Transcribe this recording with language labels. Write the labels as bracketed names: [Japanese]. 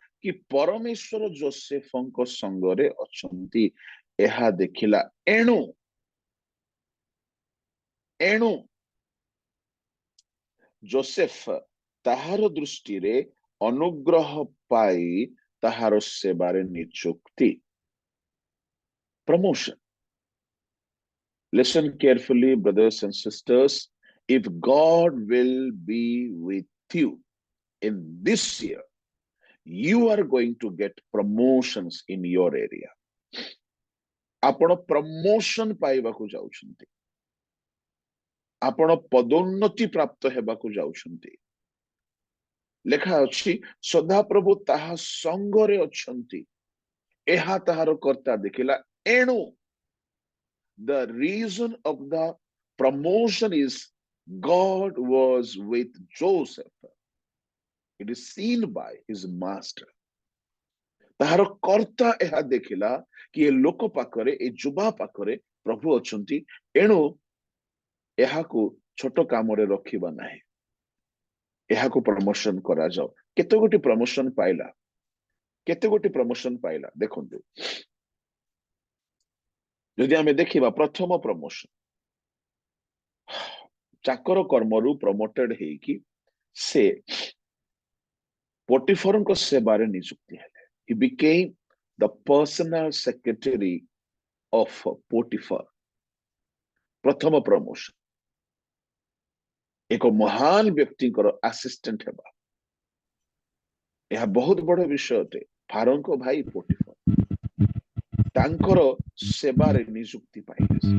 [Odia] କି ପରମେଶ୍ୱର ଯୋସେଫଙ୍କ ସଙ୍ଗରେ ଅଛନ୍ତି, ଏହା ଦେଖିଲା। ଏଣୁ ଯୋସେଫ ତାହାର ଦୃଷ୍ଟିରେ ଅନୁଗ୍ରହ ପାଇ ତାହାର ସେବାରେ ନିଯୁକ୍ତି। [English] Promotion. Listen carefully, brothers and sisters. If God will be with you in this year, you are going to get promotions in your area. [Odia] ଆପଣ ପ୍ରମୋଶନ ପାଇବାକୁ ଯାଉଛନ୍ତି, ଆପଣ ପଦୋନ୍ନତି ପ୍ରାପ୍ତ ହେବାକୁ ଯାଉଛନ୍ତି। ଲେଖା ଅଛି, ସଦାପ୍ରଭୁ ତାହା ସଙ୍ଗରେ ଅଛନ୍ତି, ଏହା ତାହାର କର୍ତ୍ତା ଦେଖିଲା। ଏଣୁ [English] the reason of the promotion is God was with Joseph. It is seen by his master. [Odia] ତାହାର କର୍ତ୍ତା ଏହା ଦେଖିଲା କି ଏ ଲୋକ ପାଖରେ, ଏ ଯୁବା ପାଖରେ ପ୍ରଭୁ ଅଛନ୍ତି। ଏଣୁ ଏହାକୁ ଛୋଟ କାମରେ ରଖିବା ନାହିଁ, ଏହାକୁ ପ୍ରମୋଶନ କରାଯାଉ। କେତେ ଗୋଟି ପ୍ରମୋଶନ ପାଇଲା, କେତେ ଗୋଟି ପ୍ରମୋଶନ ପାଇଲା ଦେଖନ୍ତୁ। ଯଦି ଆମେ ଦେଖିବା, ପ୍ରଥମ ପ୍ରମୋଶନ, ଚାକର କର୍ମରୁ ପ୍ରମୋଟେଡ ହେଇକି ସେ ପୋଟିଫରଙ୍କ ସେବାରେ ନିଯୁକ୍ତି ହେଲେ। [English] He became the personal secretary of Potiphar. [Odia] ପ୍ରଥମ ପ୍ରମୋଶନ, ଏକ ମହାନ ବ୍ୟକ୍ତିଙ୍କର ଆସିଷ୍ଟାଣ୍ଟ ହେବା, ଏହା ବହୁତ ବଡ ବିଷୟ ଅଟେ। ଫାରୋଙ୍କ ଭାଇ ପୋଟିଫର ତାଙ୍କର ସେବାରେ ନିଯୁକ୍ତି ପାଇଲେ।